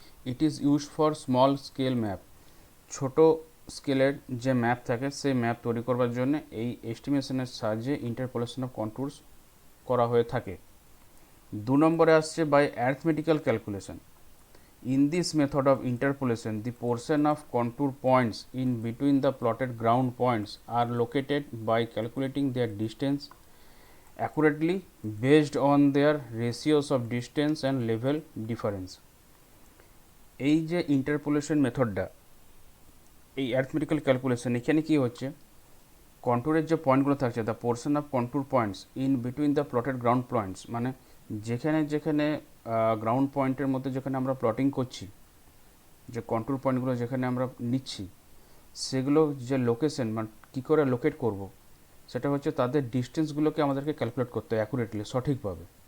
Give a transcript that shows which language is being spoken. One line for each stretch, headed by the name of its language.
English: it is use for small scale map,
Bangla: ছোট স্কেলের যে ম্যাপ থাকে সেই ম্যাপ তৈরি করবার জন্য এই এস্টিমেশনের সাহায্যে ইন্টারপোলেশন অফ কন্ট্যুরস করা হয়ে থাকে। 2 নম্বরে আসছে by arithmetical calculation.
English: In this method of interpolation, the portion of contour points in between the plotted ground points are located by calculating their distance accurately based on their ratios of distance and level difference.
Bangla: এই যে interpolation মেথডটা, এই arithmetical calculation, এখানে কী হচ্ছে, কন্ট্যুরের যে পয়েন্টগুলো থাকছে,
English: the portion of contour points in between the plotted ground points,
Bangla: মানে যেখানে যেখানে গ্রাউন্ড পয়েন্টের মধ্যে যেখানে আমরা প্লটিং করছি, যে কন্ট্রোল পয়েন্টগুলো যেখানে আমরা নিচ্ছি, সেগুলো যে লোকেশন, মানে কী করে লোকেট করব, সেটা হচ্ছে তাদের ডিস্টেন্সগুলোকে আমাদেরকে ক্যালকুলেট করতে হয় অ্যাকুরেটলি, সঠিকভাবে।